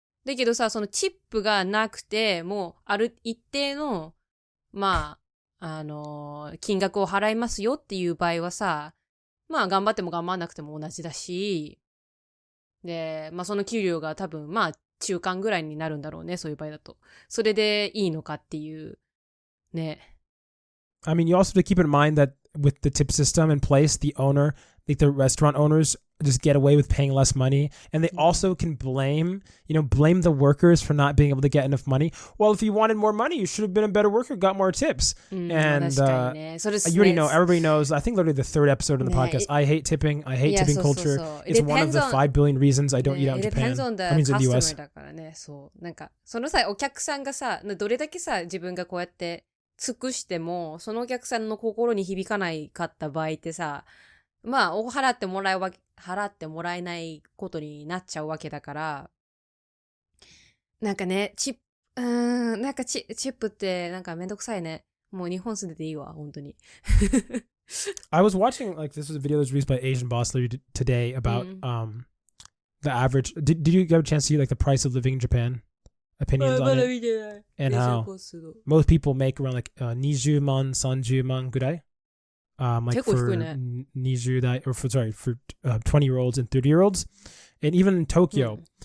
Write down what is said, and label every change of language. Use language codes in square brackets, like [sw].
[ja] だけどさ、そのチップがなくて、もう、ある一定の、金額を払いますよっていう場合はさ、頑張っても頑張んなくても同じだし、で、その給料が多分、中間ぐらいになるんだろうね、そういう場合だと。それでいいのかっていう、ね。 [en] I mean, you also have to keep in mind that with the tip system in place, the owner, like the restaurant owners, just get away with paying less money, and they also can blame the workers for not being able to get enough money. Well, if you wanted more money, you should have been a better worker, got more tips. And you already know, everybody knows. I think literally the third episode of the podcast. I hate tipping. I hate tipping culture. It's one of the 5 billion reasons I don't eat out in Japan. That means in the US. [ja] だからね、そう。なんかその際お客さんがさ、どれだけさ自分がこうやって尽くしても、そのお客さんの心に響かないかった場合ってさ。払ってもらえないことになっちゃうわけだから、なんかね、チップってなんかめんどくさいね。もう日本住んでていいわ、本当に。 [en] I was watching, like, this was a video that was released by Asian Boss today about the average. Did you get a chance to see, like, the price of living in Japan? Opinions on it? And how most people make around, like, [ja] 20万、30万ぐらい? [en] Like for [ja] 20代, [en] or for 20-year-olds and 30-year-olds, and even in Tokyo.